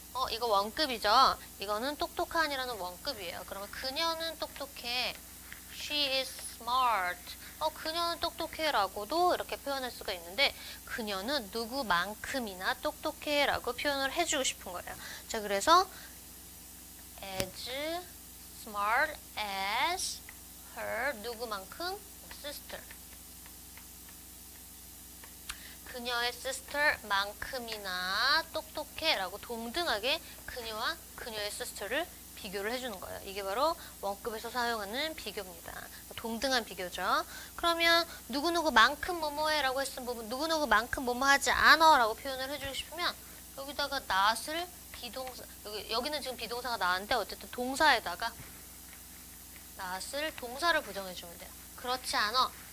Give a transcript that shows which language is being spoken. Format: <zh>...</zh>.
<ko>이거 원급이죠. 이거는 똑똑한이라는 원급이에요. 그러면 그녀는 똑똑해.</ko> <en>She is smart.</en> <ko>그녀는 똑똑해라고도 이렇게 표현할 수가 있는데 그녀는 누구만큼이나 똑똑해라고 표현을 해주고 싶은 거예요. 자, 그래서</ko> <en>as smart as her</en> <ko>누구만큼 sister. 그녀의 sister만큼이나 똑똑해라고 동등하게 그녀와 그녀의 sister를 비교를 해주는 거예요. 이게 바로 원급에서 사용하는 비교입니다. 동등한 비교죠. 그러면 누구누구만큼 뭐뭐해라고 했으면 누구누구만큼 뭐뭐하지 않아 라고 표현을 해주고 싶으면 여기다가 not을 비동사, 여기는 지금 비동사가 나왔는데 어쨌든 동사에다가 not을 동사를 부정해주면 돼요. 그렇지 않아.</ko>